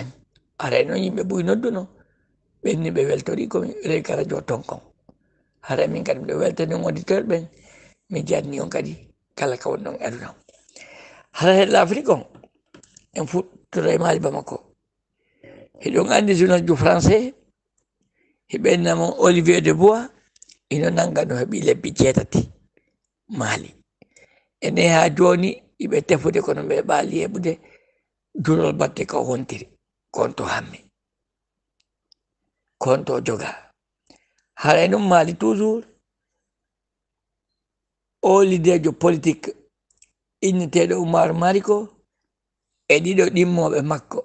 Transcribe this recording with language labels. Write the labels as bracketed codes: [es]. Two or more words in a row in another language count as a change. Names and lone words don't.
[ff] haray noon yimɓe ɓuy nodduno ɓenni ɓe weltori komi rewi ka radio ton kon haray min kadi mbiɗo weltani on auditeur ɓen mi jarni on kadi kala ka woni ɗon e aduna hara hella Afrique on en fuɗɗoro e maali Bamako heɗon andi [fr] journal du français [ff] heɓennamo Olivier de Bois ino nanga no heeɓi lebbi 7 maali ene ha joni iɓe tefude kono ɓe ɓaali heɓude durol batte ko wontiri konto hammi konto joga haray noon maali toujours o lidejo politique inneteɗo Oumar Mariko e ɗiɗo ɗimmoɓe makko